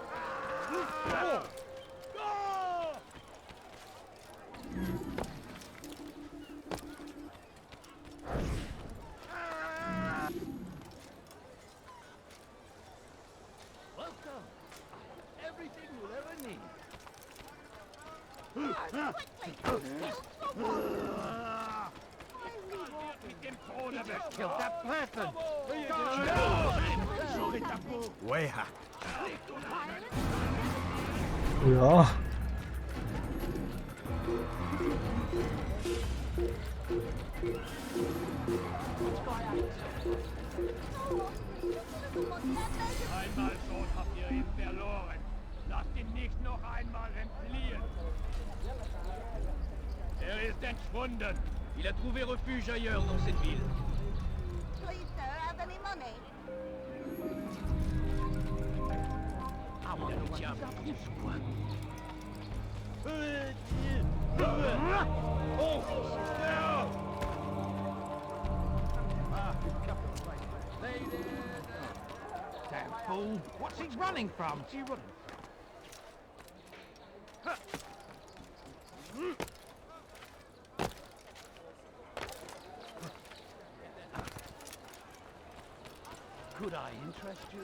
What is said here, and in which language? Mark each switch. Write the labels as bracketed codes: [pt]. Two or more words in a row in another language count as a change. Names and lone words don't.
[en] Welcome. Everything you'll ever need. Kill that person! [fr] J'aurai ta peau! Weha. [ko] 뭐야? [de] Einmal schon habt ihr ihn verloren. Lasst ihn nicht noch einmal entfliehen. Er ist entschwunden. [fr] Il a trouvé refuge ailleurs dans cette ville. [en] Please, sir, have any money? [fr] Ah, on le tient plus ou moins. [en] Damn fool! What's he running from? He running? Could I interest you?